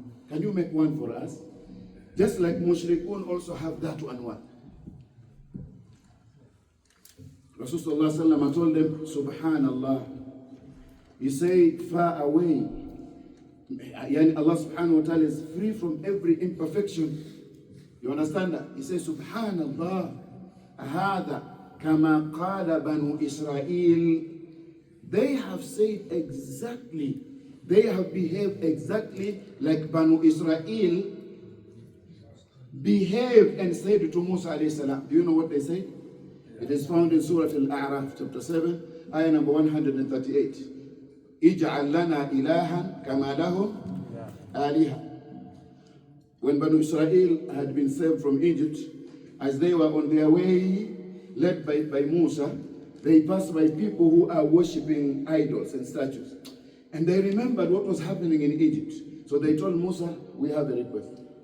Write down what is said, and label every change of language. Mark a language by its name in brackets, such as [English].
[English] Can you make one for us? Just like Mushrikun also have Dhatu Anwat. Rasulullah told them, Subhanallah. He said, far away. Allah subhanahu wa ta'ala is free from every imperfection. You understand that? He says, Subhanallah, [Arabic] هذا كما قال بنو إسرائيل. [English] They have said exactly, they have behaved exactly like Banu Israel behaved and said to Musa alayhi salam. Do you know what they said? It is found in Surah Al-A'raf, chapter 7, ayah number 138. [Arabic] اجعل لنا إلها كما لهم آلهة. [English] When Banu Israel had been saved from Egypt, as they were on their way, led by Musa, they passed by people who are worshipping idols and statues. And they remembered what was happening in Egypt. So they told Musa, we have a request.